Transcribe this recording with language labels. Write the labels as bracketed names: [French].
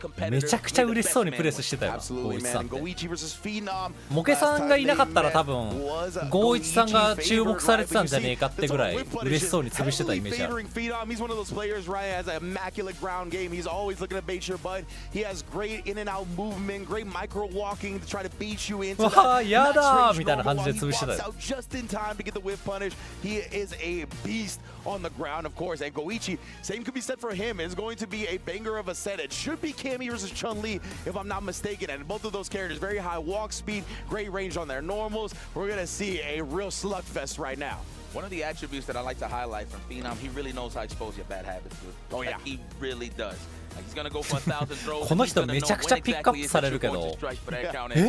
[Japanese] めちゃくちゃ嬉しそうにプレスしてたよな、ゴーイチさんって。モケさんがいなかったら多分ゴーイチさんが注目されてたんじゃねえかってぐらい嬉しそうに潰してたイメージある。 [English] Right, has an immaculate ground game. He's always looking to bait your butt. He has great in and out movement, great micro walking to try to beat you into that. He walks out just in time to get the whip punish. He is a beast on the ground, of course. And Goichi, same could be said for him. It's going to be a banger of a set. It should be Cammy versus Chun-Li, if I'm not mistaken. And both of those characters, very high walk speed, great range on their normals. We're going to see a real slugfest right now. One of the attributes that I like to highlight from Phenom, he really knows how to expose your bad habits, dude. Oh yeah, like, he really does. Like, he's gonna go for 1,000 throws. [Japanese] この人めちゃくちゃピックアップされるけど。え？